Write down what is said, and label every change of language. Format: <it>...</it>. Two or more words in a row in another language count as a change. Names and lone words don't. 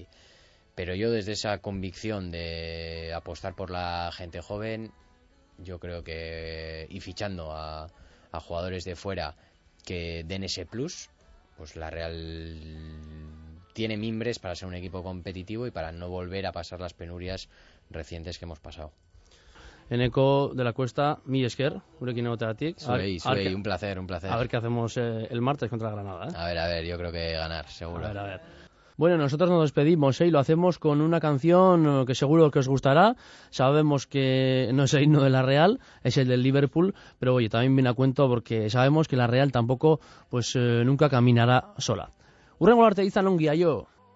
<es>Pero yo desde esa convicción de apostar por la gente joven, yo creo que, y fichando a jugadores de fuera que den ese plus, pues la Real tiene mimbres para ser un equipo competitivo y para no volver a pasar las penurias recientes que hemos pasado.</es> <eu>Eneco de la Cuesta, mi esker, gurekin egoteagatik. Zuei,</eu> <es>un placer. A ver qué hacemos el martes contra Granada, ¿eh? A ver, yo creo que ganar, seguro. A ver. Bueno, nosotros nos despedimos, y lo hacemos con una canción que seguro que os gustará. Sabemos que no es el himno de la Real, es el del Liverpool, pero oye, también viene a cuento porque sabemos que la Real tampoco, pues nunca caminará sola.</es> <eu>Hurrengo arte izan ongi, aio.</eu>